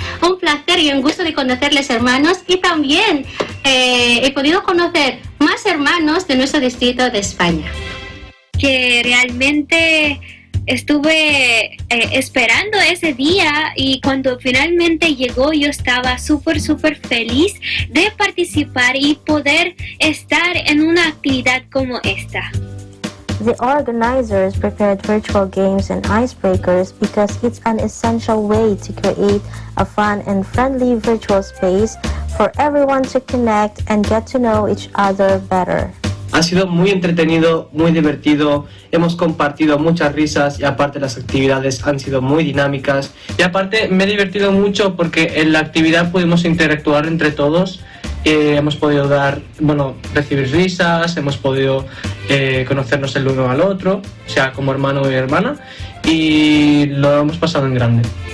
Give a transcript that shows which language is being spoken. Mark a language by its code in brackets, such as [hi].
[es] Un placer y un gusto de conocerles, hermanos, y también he podido conocer más hermanos de nuestro distrito de España. Que realmente estuve esperando ese día y cuando finalmente llegó yo estaba súper feliz de participar y poder estar en una actividad como esta. [en] The organizers prepared virtual games and icebreakers because it's an essential way to create a fun and friendly virtual space for everyone to connect and get to know each other better. [es] Ha sido muy entretenido, muy divertido, hemos compartido muchas risas y aparte las actividades han sido muy dinámicas y aparte me he divertido mucho porque en la actividad pudimos interactuar entre todos. Hemos podido recibir risas, hemos podido conocernos el uno al otro, o sea, como hermano y hermana, y lo hemos pasado en grande.